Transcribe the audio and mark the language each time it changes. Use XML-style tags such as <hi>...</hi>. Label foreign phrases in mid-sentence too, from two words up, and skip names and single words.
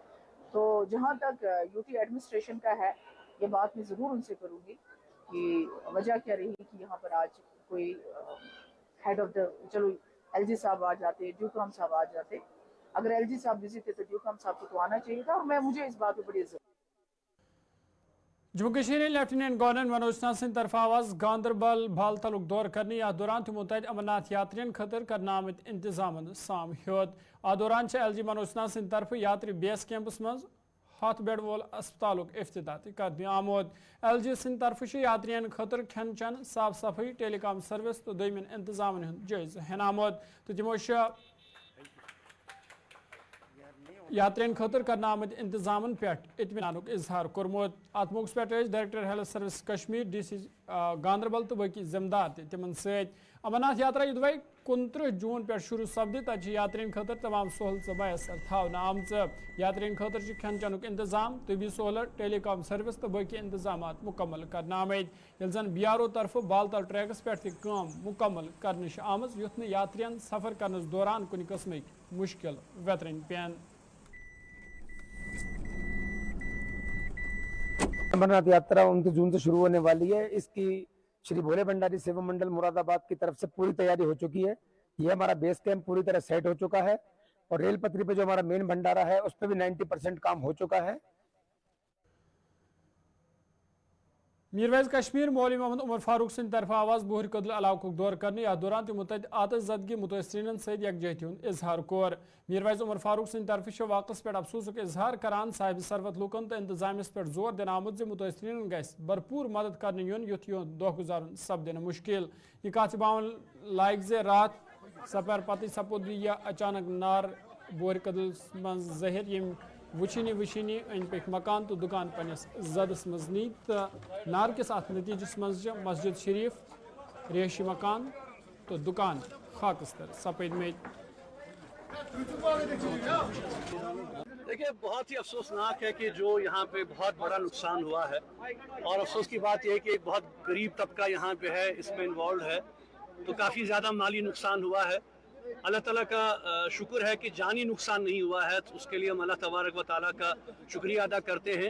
<hi>तो जहाँ तक यूटी एडमिनिस्ट्रेशन का है, ये बात मैं ज़रूर उनसे करूँगी कि वजह क्या रही कि यहाँ पर आज कोई</hi> <en>head of the,</en> <hi>चलो एलजी साहब आ जाते, ड्यूकॉम साहब आ जाते, अगर एलजी साहब बिजी थे तो ड्यूकॉम साहब को तो आना चाहिए था। और मुझे इस बात पर बड़ी इज्जत।</hi> <ks>जम्मू कश्मीर</ks> <en>lieutenant governor</en> <ks>मनोज नाथ सिंह तरफ आवाज गांधरबल बाल तलुक दौर करने या दौरान तमो तत अमरनाथ यात्रियन खतर करना आमत इंतजामन साम हद। आ दौरान एलजी मनोज नाथ सिंह तरफ यात्री बेस कैंपस मज 7 बेड वोल अस्पताल इफ्तिताह कर आमुद। एलजी सिंह तरफ यात्रियन खतर खेन चन साफ सफाई</ks> <en>telecom service</en> <ks>तो दोमिन इंतजामन जायज़ हेन आमुद। तो तमो यात्रियन खतर करना आमद इंतजामन पे इत्मीनानुक इजहार कोर्मुत। अत मौके पे</ks> <en>director health service</en> <ks>कश्मीर डीसी गांधरबल तो बाकी जिम्मेदार तिमन सत। अमरनाथ यात्रा युदवाई 29 जून पे शुरू सपद तक यात्रियन खतर तमाम सहूलत मैसर थावना आमच। यात्रियन खतर खेन चनुक इंतजाम तबी सहूलत</ks> <en>telecom service</en> <ks>तो बाकी इंतजाम मुकम्मल कर आमद। ये जन बीआरओ तरफ बालतल ट्रैकस पे काम मुकम्मल कर आम युथ यात्रियन सफर करने दौरान कुछ किस्म मुश्किल वेतरन पेन।</ks> <hi>अमरनाथ यात्रा 29 जून से शुरू होने वाली है। इसकी श्री भोले भंडारी सेवा मंडल मुरादाबाद की तरफ से पूरी तैयारी हो चुकी है। ये हमारा बेस कैंप पूरी तरह सेट हो चुका है और रेल पटरी पे जो हमारा मेन भंडारा है उस पर भी 90% काम हो चुका है।</hi> <ks>मीरवैज कश्मीर मौलवी मोहम्मद उमर फारूक सिंह तरफ आवाज बोहर कदल इलाकों दौर करने या दौरान तमो तत आतश जदगी मुतअसरीन सद यकजहती हुंद इजहार कोर। मीरवैज उमर फारूक सिंह तरफ वाकस पे अफसोसुक इजहार करान साहिब सरवत लूकन तो इंतजामियस पे जोर दिन आमुत मुतअसरीन गस भरपूर मदद करने युन युथ युन दोह गुजारन सपदिन मुश्किल। यह कत बावन लायक जे रात सपर पत सपोद यह अचानक नार बोहर कदल मज जहिर यम वुचनी अंद पे मकान तो दुकान पन्नस जदस मज नी तो नार किस अत नतीजस मज मस्जिद शरीफ रेशी मकान तो दुकान खाकस्तर सपद में।</ks> <hi>देखिए बहुत ही अफसोसनाक है कि जो यहाँ पे बहुत बड़ा नुकसान हुआ है और अफसोस की बात यह है कि एक बहुत गरीब तबका यहाँ पे है इसमें इन्वॉल्व है, तो काफ़ी ज़्यादा माली नुकसान हुआ है। अल्लाह ताला का शुक्र है कि जानी नुकसान नहीं हुआ है, तो उसके लिए हम अल्लाह तबारक व ताला का शुक्रिया अदा करते हैं।</hi>